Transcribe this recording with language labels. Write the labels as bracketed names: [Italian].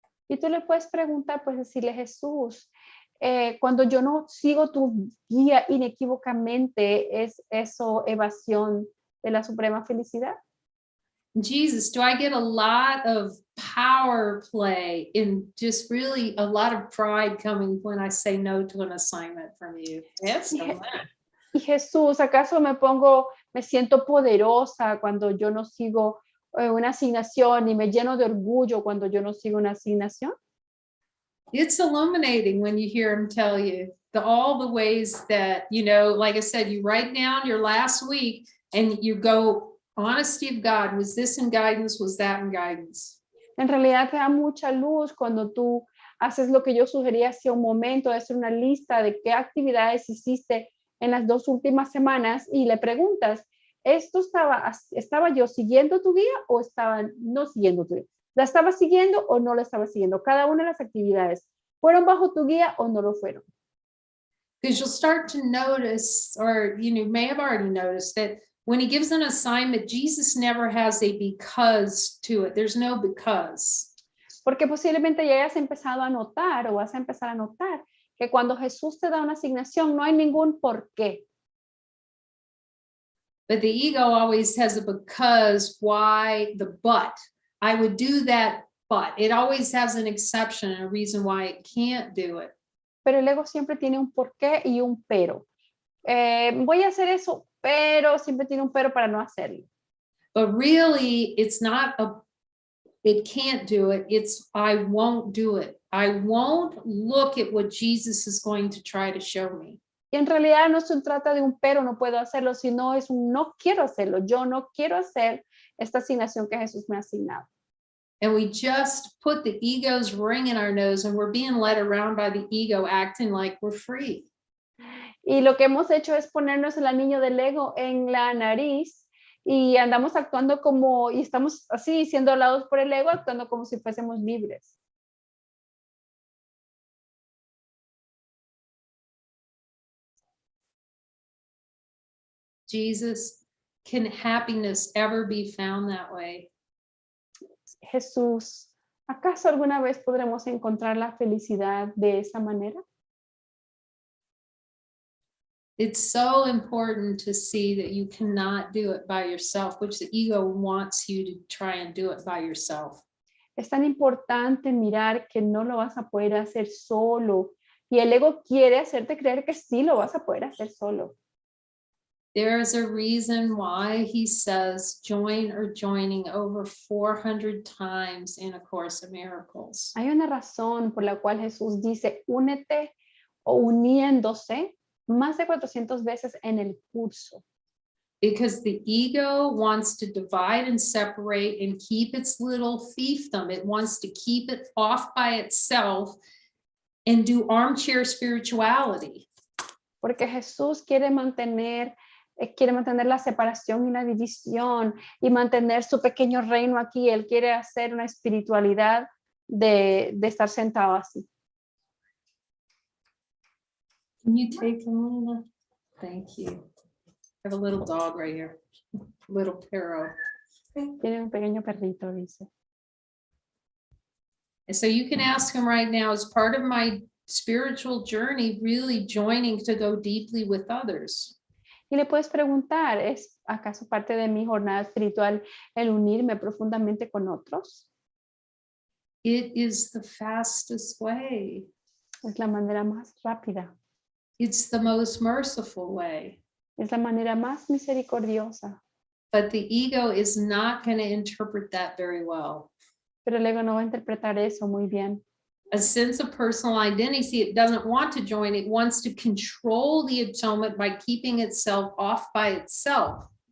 [Spanish] Y tú le puedes preguntar, pues decirle, Jesús, cuando yo no sigo tu guía inequívocamente, ¿es eso evasión de la suprema felicidad? [English] Jesus, do I get a lot of power play in just really a lot of pride coming when I say no to an assignment from you? Yes. [Spanish] Y Jesús, ¿acaso me siento poderosa cuando yo no sigo una asignación y me lleno de orgullo cuando yo no sigo una asignación? [English] It's illuminating when you hear him tell you all the ways that, like I said, you write down your last week and you go, honesty of God, was this in guidance? Was that in guidance? [Spanish] En realidad te da mucha luz cuando tú haces lo que yo sugerí hace un momento, de hacer una lista de qué actividades hiciste en las 2 últimas semanas y le preguntas, ¿estaba yo siguiendo tu guía o estaba no siguiendo tu guía? ¿La estaba siguiendo o no la estaba siguiendo? Cada una de las actividades, ¿fueron bajo tu guía o no lo fueron? [English] Because you'll start to notice, or you may have already noticed, that when he gives an assignment, Jesus never has a because to it. There's no because. [Spanish] Porque posiblemente ya hayas empezado a notar o vas a empezar a notar que cuando Jesús te da una asignación no hay ningún por qué. [English] But the ego always has a because, why, the but. I would do that, but it always has an exception and a reason why it can't do it. [Spanish] Pero el ego siempre tiene un por qué y un pero. Voy a hacer eso, pero siempre tiene un pero para no hacerlo. [English] But really, it's not it can't do it. It's I won't do it. I won't look at what Jesus is going to try to show me. [Spanish] Y en realidad no se trata de un pero, no puedo hacerlo, sino es un no quiero hacerlo. Yo no quiero hacer esta asignación que Jesús me ha asignado. [English] And we just put the ego's ring in our nose and we're being led around by the ego acting like we're free. [Spanish] Y lo que hemos hecho es ponernos el anillo del ego en la nariz y andamos actuando y estamos así siendo hablados por el ego, actuando como si fuésemos libres. [English] Jesus, can happiness ever be found that way? [Spanish] Jesús, ¿acaso alguna vez podremos encontrar la felicidad de esa manera? [English] It's so important to see that you cannot do it by yourself, which the ego wants you to try and do it by yourself. [Spanish] Es tan importante mirar que no lo vas a poder hacer solo y el ego quiere hacerte creer que sí lo vas a poder hacer solo. [English] There is a reason why he says join or joining over 400 times in A Course of Miracles. [Spanish] Hay una razón por la cual Jesús dice únete o uniéndose más de 400 veces en el curso. [English] Because the ego wants to divide and separate and keep its little fiefdom. It wants to keep it off by itself and do armchair spirituality. [Spanish] Porque Jesús quiere mantener la separación y la división y mantener su pequeño reino aquí. Él quiere hacer una espiritualidad de estar sentado así. [English] Can you take Luna? Thank you. I have a little dog right here. Little Pero. [Spanish] Tiene un pequeño perrito, dice. [English] And so you can ask him right now, as part of my spiritual journey, really joining to go deeply with others. [Spanish] Y le puedes preguntar, ¿es acaso parte de mi jornada espiritual el unirme profundamente con otros? [English] It is the fastest way. [Spanish] Es la manera más rápida, [English] It's the most merciful way. [Spanish] es la manera más misericordiosa, [English] But the ego is not going to interpret that very well. [Spanish] pero el ego no va a interpretar eso muy bien. [English] A sense of personal identity, it doesn't want to join, it wants to control the atonement by keeping itself off by itself.